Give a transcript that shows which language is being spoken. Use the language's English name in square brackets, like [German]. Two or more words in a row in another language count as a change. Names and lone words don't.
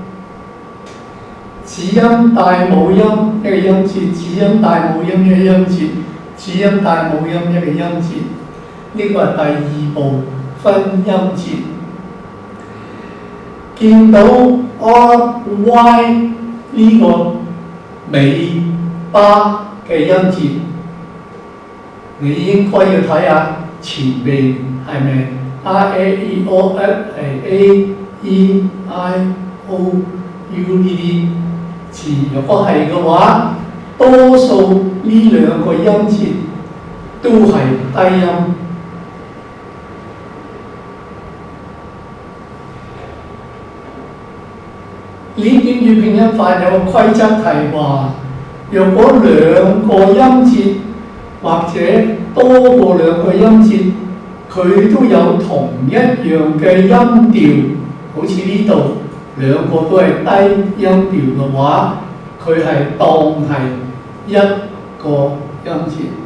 [Cantonese] 子音帶母音一個音節，子音帶母音一個音節，子音帶母音一個音節，呢個係第2步分音節。見到 R、Y 呢個尾巴嘅音節，你應該要睇下前面係咪 R、A、E、O、F 係 A、E、I、O、U 呢啲字。如果係嘅話，多數呢兩個音節都係低音。呢英語拼音法有個規則係話，若果兩個音節或者多過兩個音節，佢都有同一樣嘅音調，好似呢度兩個都係低音調嘅話，佢係當係一個音節。